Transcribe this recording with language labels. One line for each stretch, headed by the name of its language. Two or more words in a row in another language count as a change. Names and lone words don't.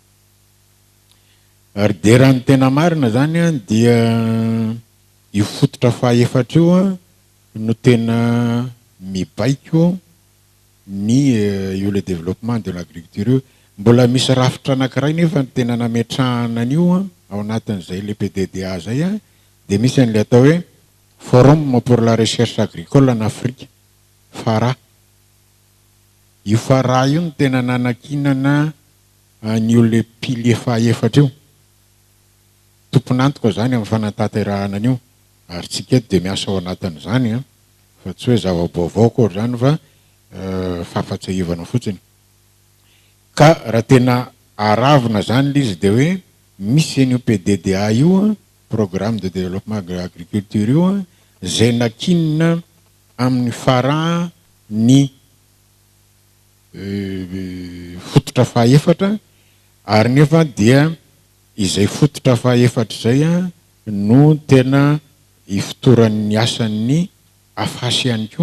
Malagasy: Ary dia raha ny tena marina zany dia io fototra fahaefatra io no tena mibaiko ny io
French: le développement de l'agriculture.
Malagasy: Mbola misy rafitra anankiray nefa ny tena nametrahana an'io ao anatin'izay le PDDA zay dia misy an'ilay atao hoe Forum pour la recherche agricole en Afrique, FARA. Io FARA io no tena nanakinana an'io
French: le pilier
Malagasy: fahaefatra io. Tompon'antoka zany amin'ny fanatanterahana an'io, ary tsika eto dia miasa ao anatin'izany fa tsy hoe zava-baovao koa zany fa fahafatsahivana fotsiny. Ka raha tena aravina zany izy dia hoe misy an'io PDDA io programme de développement de l'agriculture io zay nakinina amin'ny FARA ny fototra fahaefatra, ary nefa dia izay fototra fahaefatra zay no tena ifitoran'ny asan'ny afasy ihany koa.